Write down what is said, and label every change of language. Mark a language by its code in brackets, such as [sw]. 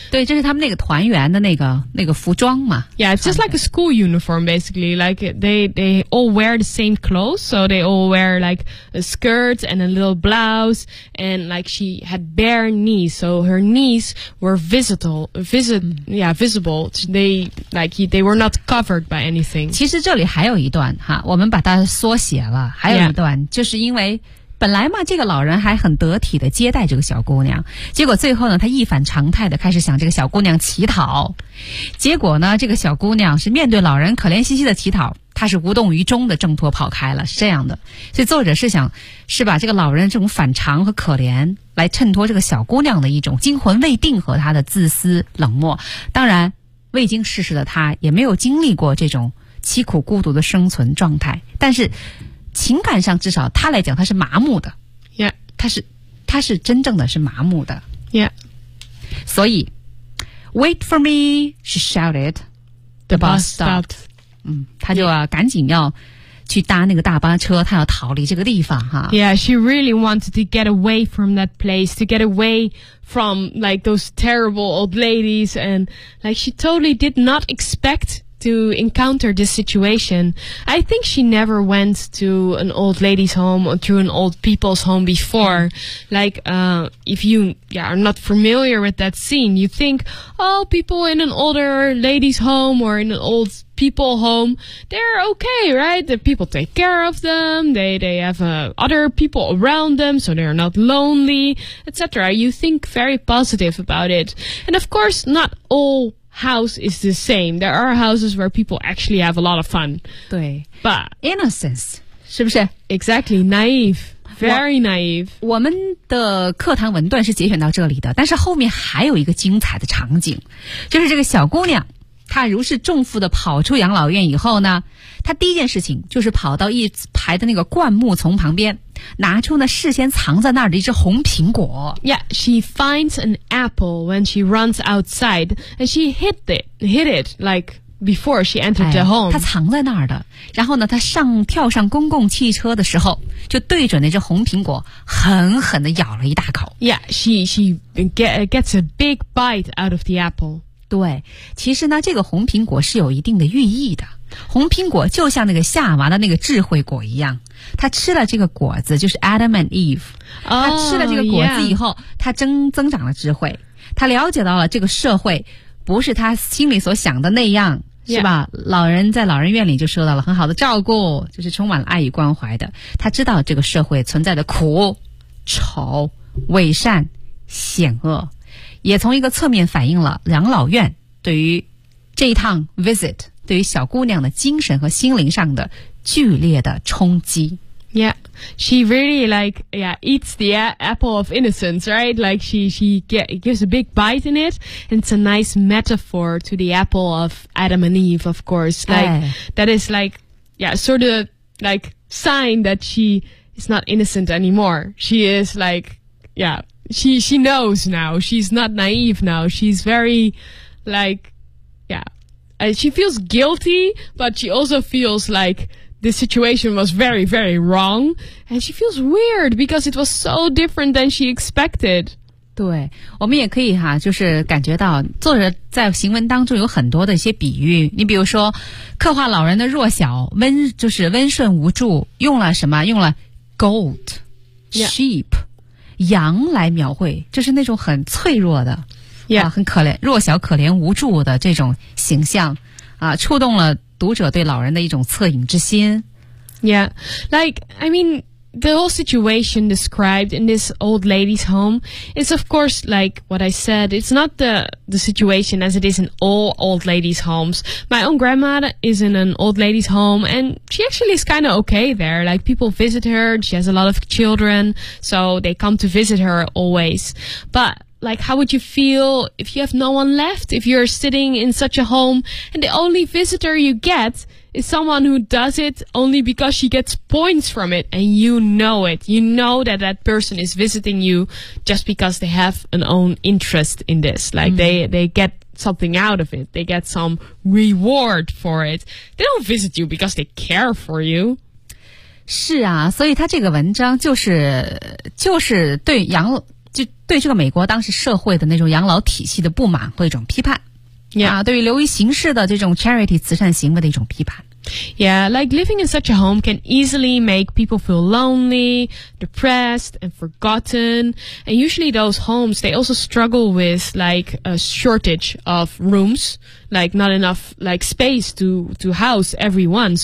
[zh] 对，这是他们那个团员的那个服装嘛。 [en] Yeah, it's just like a school uniform, basically. Like they all wear the same clothes, so they all wear like a skirt and a little blouse, and like she had bare knees, so her knees were visible. They were not covered by anything. [zh] 其实这里还有一段哈，我们把它缩写了。还有一段、 yeah. 就是因为。本来嘛，这个老人还很得体的接待这个小姑娘，结果最后呢，他一反常态的开始向这个小姑娘乞讨，结果呢，这个小姑娘是面对老人可怜兮兮的乞讨，她是无动于衷的挣脱跑开了，是这样的。所以作者是想，是把这个老人这种反常和可怜，来衬托这个小姑娘的一种惊魂未定和她的自私冷漠。当然，未经世事的她也没有经历过这种凄苦孤独的生存状态，但是。情感上至少他来讲他是麻木的 yeah 他是真正的是麻木的 yeah 所以 [en] wait for me she shouted the bus stopped [zh] 他就、yeah. 赶紧要去搭那个大巴车他要逃离这个地方哈 [en] yeah she really wanted to get away from that place to get away from like those terrible old ladies and like she totally did not expectto encounter this situation. I think she never went to an old lady's home or to an old people's home before. Like, if you yeah, are not familiar with that scene, you think, oh, people in an older lady's home or in an old people home, they're okay, right? The people take care of them. They have other people around them, so they're not lonely, etc. You think very positive about it. And of course, not all... House is the same. There are houses where people actually have a lot of fun. [zh] 对 [en] But innocence, [zh] 是不是 [en] Exactly, naive, very naive. [zh] 我们的课堂文段是节选到这里的，但是后面还有一个精彩的场景，就是这个小姑娘，她如释重负地跑出养老院以后呢，她第一件事情就是跑到一排的那个灌木丛旁边，拿出呢事先藏在那儿的一只红苹果。 [en] Yeah, she finds an apple when she runs outside, and she hid it like before she entered the home. [zh] 她藏在那儿的。然后呢，她上跳上公共汽车的时候，就对准那只红苹果，狠狠地咬了一大口。 [en] Yeah, she gets a big bite out of the apple. [zh] 对，其实呢，这个红苹果是有一定的寓意的。红苹果就像那个夏娃的那个智慧果一样，他吃了这个果子，就是 Adam and Eve。哦，他吃了这个果子以后，他增长了智慧，他了解到了这个社会不是他心里所想的那样，是吧？老人在老人院里就受到了很好的照顾，就是充满了爱与关怀的。他知道这个社会存在的苦、丑、伪善、险恶，也从一个侧面反映了养老院对于这一趟 visit。对于小姑娘的精神和心灵上的剧烈的冲击。 [en] Yeah, she really eats the apple of innocence, right? Like she gives a big bite in it. And it's a nice metaphor to the apple of Adam and Eve, of course. Like, that is like, yeah, sort of like sign that she is not innocent anymore. She is like, yeah, she knows now. She's not naive now. She's very like, yeah. She feels guilty, but she also feels like this situation was very, very wrong. And she feels weird because it was so different than she expected. [zh] 对，我们也可以哈，就是感觉到作者在行文当中有很多的一些比喻。你比如说，刻画老人的弱小，温顺无助，用了什么？用了 [en] goat, sheep,、 [zh] 羊来描绘，就是那种很脆弱的。 Yeah. 很可怜弱小可怜无助的这种形象啊，触动了读者对老人的一种恻隐之心。 [en] Yeah, like, I mean, the whole situation described in this old lady's home is of course like what I said, it's not the situation as it is in all old ladies' homes. My own grandmother is in an old lady's home and she actually is kind of okay there. Like people visit her, she has a lot of children, so they come to visit her always. But,Like, how would you feel if you have no one left? If you're sitting in such a home and the only visitor you get is someone who does it only because she gets points from it and you know it. You know that that person is visiting you just because they have an own interest in this. Like, they get something out of it. They get some reward for it. They don't visit you because they care for you. [zh] 是啊，所以他这个文章就是对杨就对这个美国当时社会的那种养老体系的不满和一种批判、 yeah. 啊，对于流于形式的这种 charity 慈善行为的一种批判。 [en] Yeah, like living in such a home can easily make people feel lonely, depressed and forgotten. And usually those homes, they also struggle with like a shortage of roomsLike, not enough, like, space to house everyone.